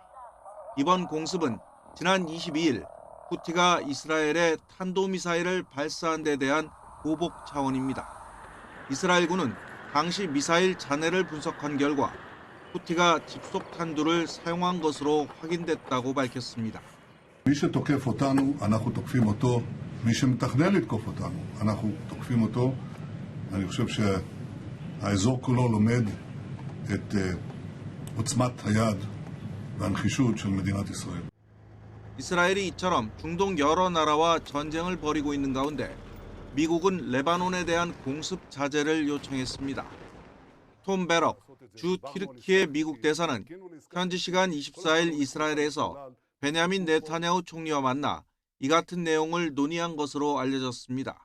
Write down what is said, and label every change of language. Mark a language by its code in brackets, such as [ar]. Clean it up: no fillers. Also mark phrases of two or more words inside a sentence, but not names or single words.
[ko] 이번 공습은 지난 22일 후티가 이스라엘에 탄도미사일을 발사한 데 대한 보복 차원입니다. 이스라엘군은 당시 미사일 잔해를 분석한 결과 후티가 집속 탄두를 사용한 것으로 확인됐다고 밝혔습니다. [he] מי שתוקף אותנו, אנחנו תוקפים אותו. מי שמתכנן לתקוף אותנו, אנחנו תוקפים אותו. אני חושב שהאזור כולו לומד את עוצמת היד והנחישות של מדינת ישראל. [ko] 이스라엘이 이처럼 중동 여러 나라와 전쟁을 벌이고 있는 가운데 미국은 레바논에 대한 공습 자제를 요청했습니다. 톰 베럭 주 튀르키예 미국 대사는 현지 시간 24일 이스라엘에서 베냐민 네타냐후 총리와 만나 이 같은 내용을 논의한 것으로 알려졌습니다.